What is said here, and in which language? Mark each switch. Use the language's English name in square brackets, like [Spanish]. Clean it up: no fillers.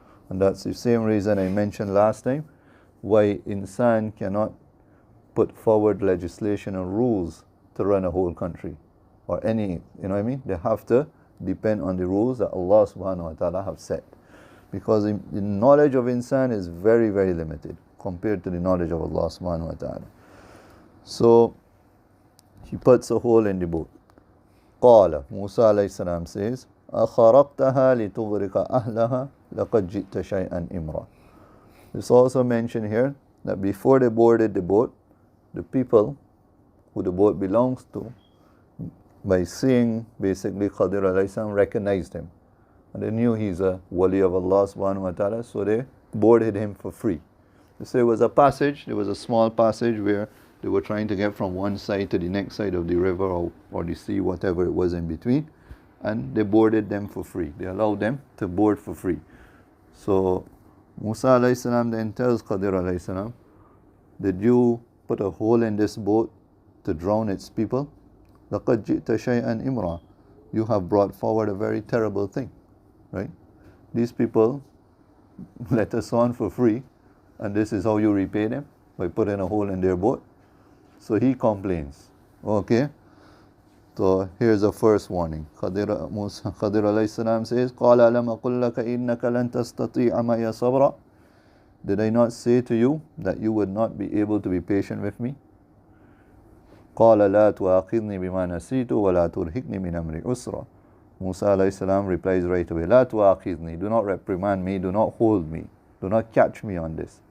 [English] And that's the same reason I mentioned last time why insan cannot put forward legislation and rules to run a whole country or any, you know what I mean? They have to depend on the rules that Allah subhanahu wa ta'ala have set. Because the knowledge of insan is very, very limited compared to the knowledge of Allah subhanahu wa ta'ala. So he puts a hole in the boat. [Arabic] قال [English] Musa alayhi salam says, [Arabic] أخرقتها لتغرق أهلها لقد جئت شيئا إمرا. [English] It's also mentioned here that before they boarded the boat, the people who the boat belongs to, by seeing basically Khadir alayhi salam, recognized him. And they knew he's a wali of Allah subhanahu wa ta'ala, so they boarded him for free. They say it was a passage, there was a small passage where they were trying to get from one side to the next side of the river or the sea, whatever it was in between, and they boarded them for free. They allowed them to board for free. So Musa alayhi salam then tells Khadir alayhi salam, did you put a hole in this boat to drown its people? [Arabic] لَقَدْ جِئْتَ شَيْئًا إِمْرًا. [English] You have brought forward a very terrible thing, right? These people let us on for free, and this is how you repay them, by putting a hole in their boat. So he complains. Okay? So here's the first warning. Khadir alayhi salam says, [Arabic] قَالَ أَلَمْ أَقُلْ لَكَ إِنَّكَ لَن تَسْتَطِيعَ مَعِيَ صَبْرًا. [English] Did I not say to you that you would not be able to be patient with me? [Arabic] قَالَ لَا تُؤَاخِذْنِي بِمَا نَسِيتُ وَلَا تُرْهِقْنِي مِنْ أَمْرِي عُسْرًا. [English] Musa alayhi salam replies right away, [Arabic] لَا تُؤَاخِذْنِي. [English] Do not reprimand me, do not hold me, do not catch me on this.